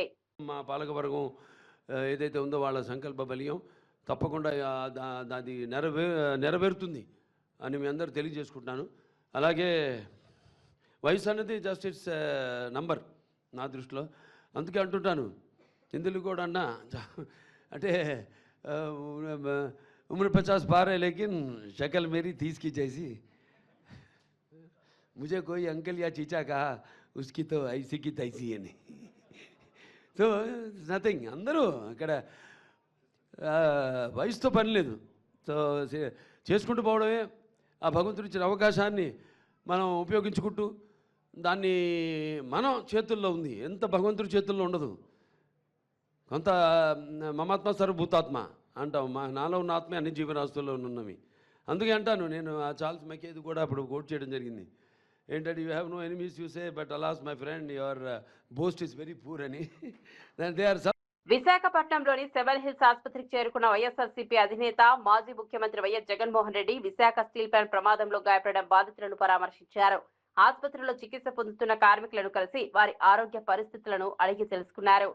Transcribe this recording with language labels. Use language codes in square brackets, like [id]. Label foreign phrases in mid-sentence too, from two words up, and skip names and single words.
[te] మా పాలకవర్గం ఏదైతే ఉందో వాళ్ళ సంకల్ప బలీయం తప్పకుండా అది నెరవేరుతుంది అని మీ అందరూ తెలియజేసుకుంటున్నాను. అలాగే వయసు అన్నది [en] just it's number [te] నా దృష్టిలో. అందుకే అంటుంటాను, హిందువులు కూడా అన్నా అంటే [hi] उम्र 50 पार है लेकिन शक्ल मेरी 30 की जैसी, मुझे कोई अंकल या चीचा कहा उसकी तो ऐसी की तैसी है नहीं. [en] so nothing, [te] అందరూ అక్కడ వయసుతో పని లేదు. సో చేసుకుంటూ పోవడమే. ఆ భగవంతుడు ఇచ్చిన అవకాశాన్ని మనం ఉపయోగించుకుంటూ దాన్ని మనం చేతుల్లో ఉంది, ఎంత భగవంతుడి చేతుల్లో ఉండదు. కొంత మమాత్మ సర్వభూతాత్మ అంటాం, నాలో ఉన్న ఆత్మే అన్ని జీవరాశుల్లో ఉన్నవి. అందుకే అంటాను నేను, ఆ చార్ల్స్ మెకేది కూడా అప్పుడు కోట్ చేయడం జరిగింది. ఏంటంటే, [en] You have no enemies you say but alas my friend your boast is very poor అని. They are. [te] విశాఖపట్నంలోని సెవెన్ హిల్స్ ఆసుపత్రికి చేరుకున్న వైఎస్ఆర్సీపీ అధినేత మాజీ ముఖ్యమంత్రి వైఎస్ జగన్మోహన్ రెడ్డి విశాఖ స్టీల్ ప్లాంట్ ప్రమాదంలో గాయపడిన బాధితులను పరామర్శించారు. ఆసుపత్రిలో చికిత్స పొందుతున్న కార్మికులను కలిసి వారి ఆరోగ్య పరిస్థితులను అడిగి తెలుసుకున్నారు.